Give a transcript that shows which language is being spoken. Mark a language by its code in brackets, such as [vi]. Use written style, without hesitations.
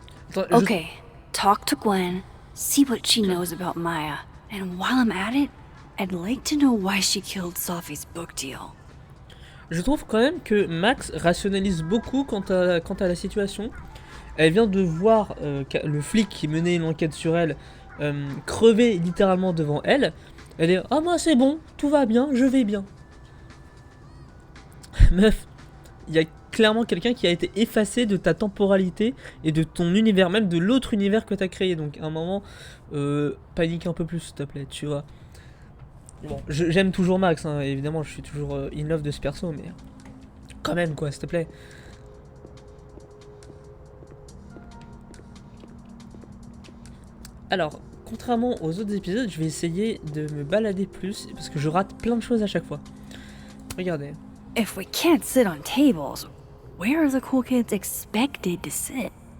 [fr] Attends, [en] Okay, talk to Gwen, see what she knows about Maya, and while I'm at it, I'd like to know why she killed Sophie's book deal. [fr] Je trouve quand même que Max rationalise beaucoup quant à la situation. Elle vient de voir le flic qui menait une enquête sur elle crever littéralement devant elle. Elle est « Ah moi c'est bon, tout va bien, je vais bien ». Meuf, il y a clairement quelqu'un qui a été effacé de ta temporalité et de ton univers, même de l'autre univers que t'as créé. Donc à un moment, panique un peu plus s'il te plaît, tu vois. Bon, j'aime toujours Max, hein, évidemment, je suis toujours in love de ce perso, mais quand même quoi, s'il te plaît. Alors, contrairement aux autres épisodes, je vais essayer de me balader plus, parce que je rate plein de choses à chaque fois. Regardez. [en] If we can't sit on tables, where are the cool kids expected to sit?